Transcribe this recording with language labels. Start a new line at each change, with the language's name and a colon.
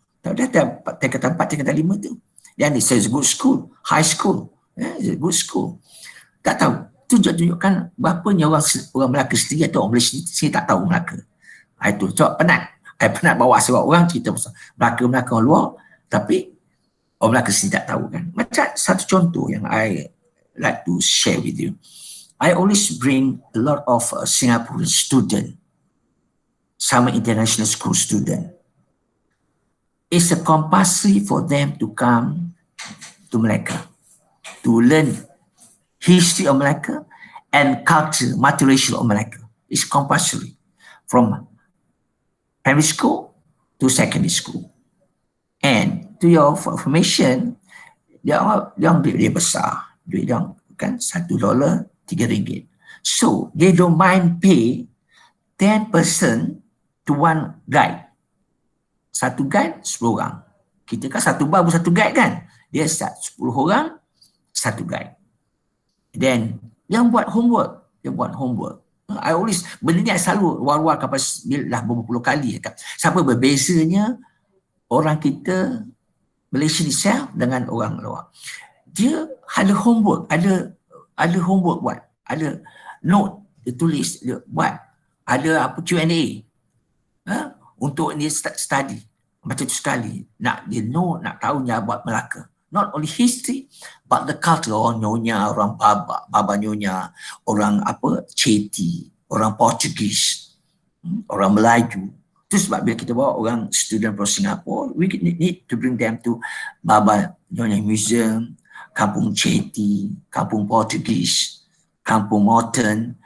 Malay: Dia tingkatan 4, tingkatan 5 tu.
English: Dan it says good school, high school, good school.
Malay: Tak tahu. Itu tunjukkan berapanya orang Melaka sendiri atau orang Malaysia sendiri tak tahu Melaka. Itu sebab penat. I penat bawa sebab orang cerita pasal Melaka orang luar, tapi orang Melaka sendiri tak tahu kan. Macam satu contoh yang
English: I like to share with you. I always bring a lot of Singaporean student, some international school student. It's a compulsory for them to come to Melaka to learn history of Melaka and culture, multiracial of Melaka. It's compulsory from primary school to secondary school. And to your information,
Malay: dia besar, duit dia kan $1, RM3.
English: So they don't mind pay 10% to one guide.
Malay: Satu guide 10 orang. Kita kan satu babu satu guide kan. Dia start 10 orang, satu guide. Then yang buat homework,
English: I always,
Malay: benda ni I selalu war-war dah berpuluh kali. Siapa berbezanya orang kita Malaysia itself dengan orang luar. Dia ada homework, ada homework buat, ada note dia tulis, dia buat, ada apa Q&A untuk dia study macam tu sekali. Nak dia know, nak tahu dia buat Melaka.
English: Not only history, but the culture.
Malay: Orang Nyonya, orang Baba Nyonya, orang apa Ceti, orang Portugis, orang Melayu. Itu sebab bila kita bawa orang
English: student from Singapore, we need to bring them to Baba Nyonya Museum, Kampung Ceti, Kampung Portugis, Kampung Modern.